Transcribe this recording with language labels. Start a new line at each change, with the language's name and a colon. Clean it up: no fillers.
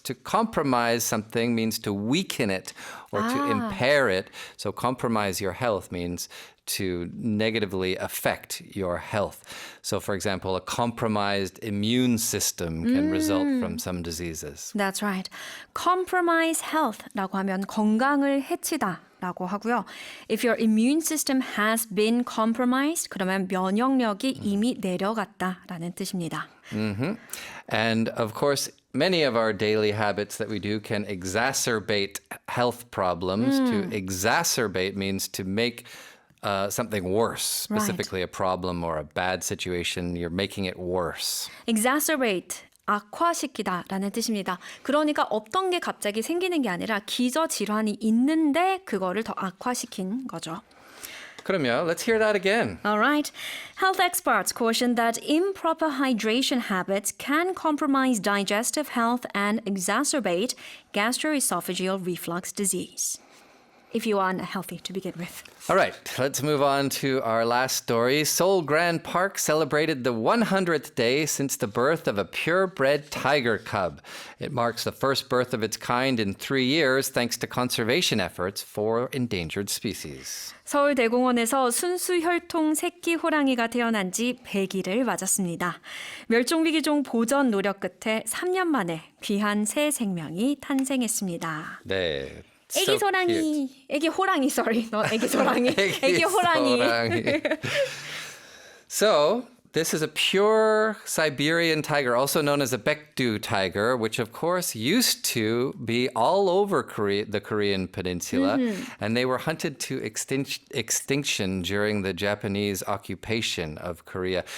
English: To compromise something means to weaken it or to impair it. So compromise your health means to negatively affect your health. So, for example, a compromised immune system can result from some diseases. That's right.
Korean: Compromise health라고 하면 건강을 해치다라고 하고요.
English: If your immune system has been compromised,
Korean: 그러면 면역력이 이미 내려갔다라는 뜻입니다.
English: And of course, many of our daily habits that we do can exacerbate health problems. To exacerbate means to make something worse, specifically a problem or a bad situation. You're making it worse. Exacerbate
Korean: 악화시키다라는 뜻입니다. 그러니까 없던 게 갑자기 생기는 게 아니라 기저질환이 있는데 그거를 더 악화시킨 거죠. 그럼요.
English: Let's hear that again. All right. Health experts caution that improper hydration habits can compromise digestive health and exacerbate gastroesophageal reflux disease. If you are unhealthy to begin with. All right, let's move on to our last story. Seoul Grand Park celebrated the 100th day since the birth of a purebred tiger cub. It marks the first birth of its kind in 3 years thanks to conservation efforts for endangered species.
Korean: 서울대공원에서 순수혈통 새끼 호랑이가 태어난 지 100일을 맞았습니다. 멸종위기종 보전 노력 끝에 3년 만에 귀한 새 생명이 탄생했습니다. 네. 애기 소랑이, 애기 호랑이,
English: sorry, not
Korean: 애기 소랑이, 애기 호랑이.
English: So, this is a pure Siberian tiger, also known as a Baekdu tiger, which of course used to be all over the Korean peninsula, and they were hunted to extinction during the Japanese occupation of Korea.